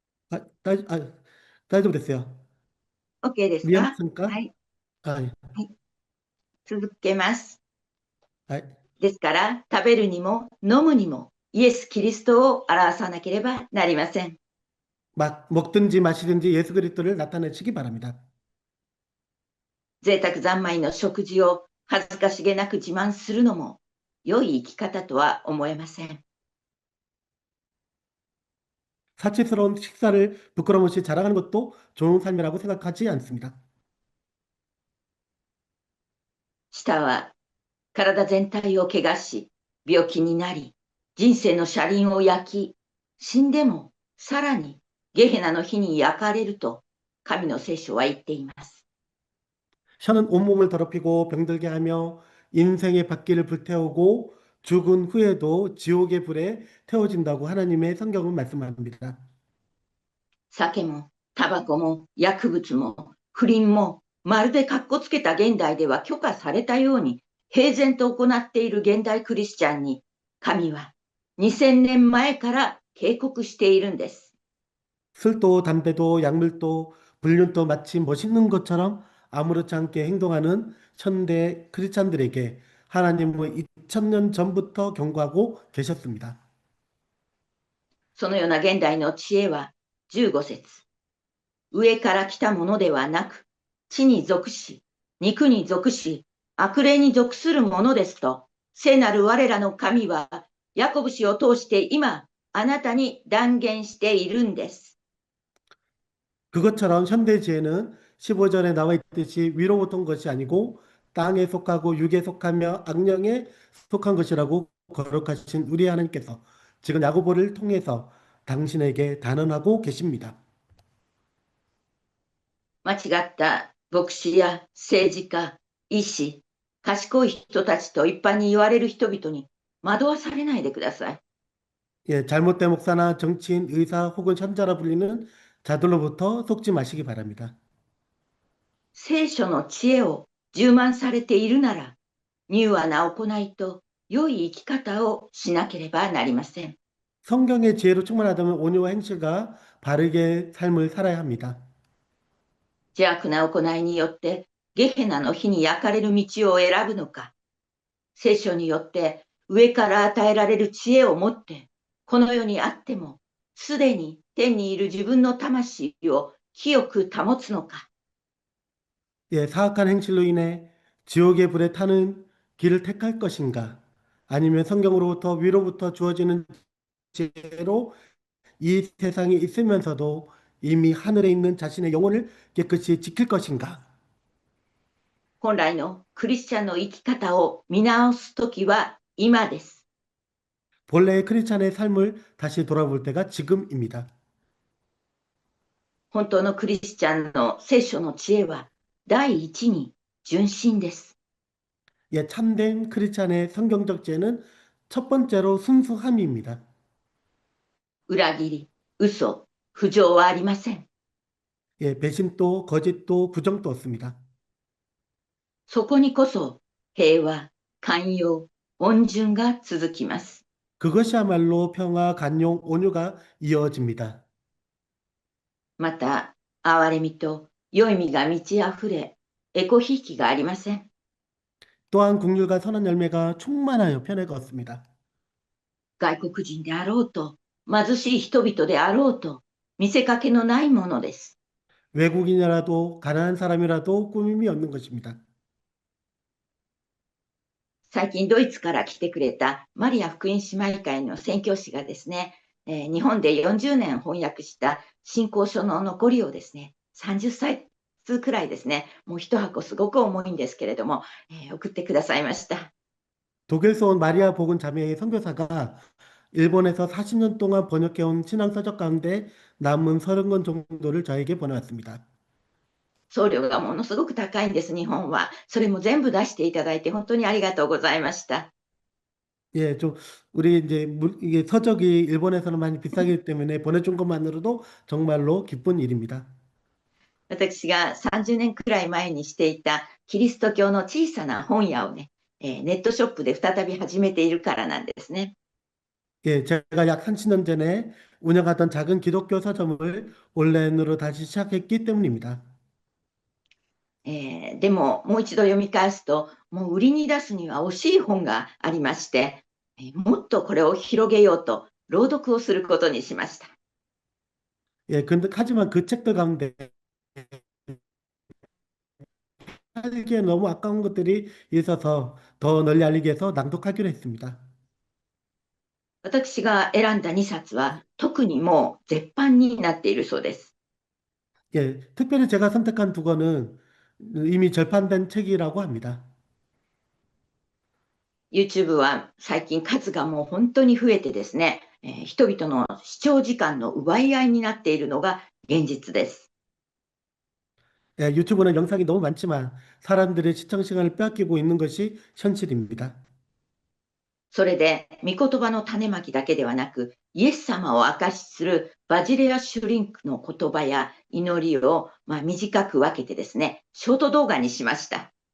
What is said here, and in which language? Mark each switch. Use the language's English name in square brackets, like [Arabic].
[Korean] 아, 다이브 됐어요. [Japanese] OK ですか？は [Korean] 위험했습니까? [Japanese] い。 [Korean] 아, 예. [Japanese] はい。続けます。 [Korean] 아, [Japanese] ですから、食べるにも飲むにもイエス・キリストを表さなければなりません。 [Korean] 먹든지 마시든지 예수 그리스도를 나타내시기 바랍니다. [Japanese] 贅沢三昧の食事を恥ずかしげなく自慢するのも良い生き方とは思えません。 [Korean] 사치스러운 식사를 부끄럼 없이 자랑하는 것도 좋은 삶이라고 생각하지 않습니다. [Japanese] 舌は体全体を怪我し、病気になり、人生の車輪を焼き、死んでもさらにゲヘナの火に焼かれると神の聖書は言っています。 [Korean] 혀는 온몸을 더럽히고 병들게 하며 인생의 바퀴를 불태우고 죽은 후에도 지옥의 불에 태워진다고 하나님의 성경은 말씀합니다. [Japanese] 酒もタバコも薬物も不倫もまるでかっこつけた現代では許可されたように平然と行っている現代クリスチャンに神は2000年前から警告しているんです。 [Korean] 술도 담배도 약물도 불륜도 마치 멋있는 것처럼 아무렇지 않게 행동하는 현대 크리스찬들에게 하나님은 2000년 전부터 경고하고 계셨습니다. [Japanese] そのような現代の知恵は15節。上から来たものではなく、地に属し、肉に属し、悪霊に属するものですと、聖なる我らの神は、ヤコブ氏を通して今、あなたに断言しているんです。 [Korean] 그것처럼 현대지혜는 15절에 나와 있듯이 위로부터 온 것이 아니고 땅에 속하고 육에 속하며 악령에 속한 것이라고 거룩하신 우리 하나님께서 지금 야고보를 통해서 당신에게 단언하고 계십니다. [Japanese] 間違った牧師や政治家、医師、賢い人たちと一般に言われる人々に惑わされないでください。 [Korean] 예, 잘못된 목사나 정치인, 의사 혹은 현자라 불리는 자들로부터 속지 마시기 바랍니다. [Japanese] 聖書の知恵を充満されているなら、柔和な行いと良い生き方をしなければなりません。 [Korean] 성경의 지혜로 충만하다면 온유와 행실과 바르게 삶을 살아야 합니다. [Japanese] 邪悪な行いによってゲヘナの火に焼かれる道を選ぶのか、聖書によって上から与えられる知恵を持って、この世にあっても、すでに天にいる自分の魂を清く保つのか、 [Korean] 예, 사악한 행실로 인해 지옥의 불에 타는 길을 택할 것인가? 아니면 성경으로부터 위로부터 주어지는 지혜로 이 세상에 있으면서도 이미 하늘에 있는 자신의 영혼을 깨끗이 지킬 것인가? [Japanese] 本来のクリスチャンの生き方を見直すときは今です。 [Korean] 본래의 크리스찬의 삶을 다시 돌아볼 때가 지금입니다. [Japanese] 本当のクリスチャンの聖書の知恵は第一に純真です。 [Korean] 예, 참된 크리스찬의 성경적 지혜는 첫 번째로 순수함입니다. [Japanese] 裏切り、嘘、不浄はありません。 [Korean] 예, 배신도 거짓도 부정도 없습니다. [Japanese] そこにこそ平和、寛容、温順が続きます。 [Korean] 그것이야말로 평화, 간용, 온유가 이어집니다. [Japanese] また、憐れみと良い実が満ち溢れ、エコひいきがありません。 [Korean] 또한 국률과 선한 열매가 충만하여 편애가 없습니다. [Japanese] 外国人であろうと、貧しい人々であろうと、見せかけのないものです。 [Korean] 외국인이라도 가난한 사람이라도 꾸밈이 없는 것입니다. [Japanese] 最近ドイツから来てくれたマリア福音姉妹会の宣教師がですね、日本で40年翻訳した信仰書の残りをですね、30歳くらいですね、もう一箱すごく重いんですけれども、送ってくださいました。 [Korean] 독일에서 온 마리아 복음 자매의 선교사가 일본에서 40년 동안 번역해온 신앙서적 가운데 남은 30권 정도를 저에게 보내왔습니다. [Japanese] 送料がものすごく高いんです、日本は。それも全部出していただいて本当にありがとうございました。 [Korean] 예, 좀 우리 이제 이게 서적이 일본에서는 많이 비싸기 때문에 보내준 것만으로도 정말로 기쁜 일입니다. [Japanese] 私が30年くらい前にしていたキリスト教の小さな本屋をね、ネットショップで再び始めているからなんですね。 [Korean] 예, 제가 약 30년 전에 운영하던 작은 기독교 서점을 온라인으로 다시 시작했기 때문입니다. [Japanese] でも、もう一度読み返すと、もう売りに出すには惜しい本がありまして、もっとこれを広げようと、朗読をすることにしました。 [Korean] 예, 근데 하지만 그 책들 가운데 알기에 너무 아까운 것들이 있어서 더 널리 알리기 위해서 낭독하기로 했습니다. [Japanese] 私が選んだ2冊は、特にもう絶版になっているそうです。 [Korean] 예, 특별히 제가 선택한 두 권은 이미 절판된 책이라고 합니다. [Japanese] YouTube は最近数がもう本当に増えてですね、人々の視聴時間の奪い合いになっているのが現実です。 [Korean] 예, 유튜브는 영상이 너무 많지만 사람들의 시청 시간을 빼앗기고 있는 것이 현실입니다. [Japanese] それで、御言葉の種まきだけではなく、イエス様を証しするバジレア・シュリンクの言葉や祈りを、短く分けてですね、ショート動画にしました。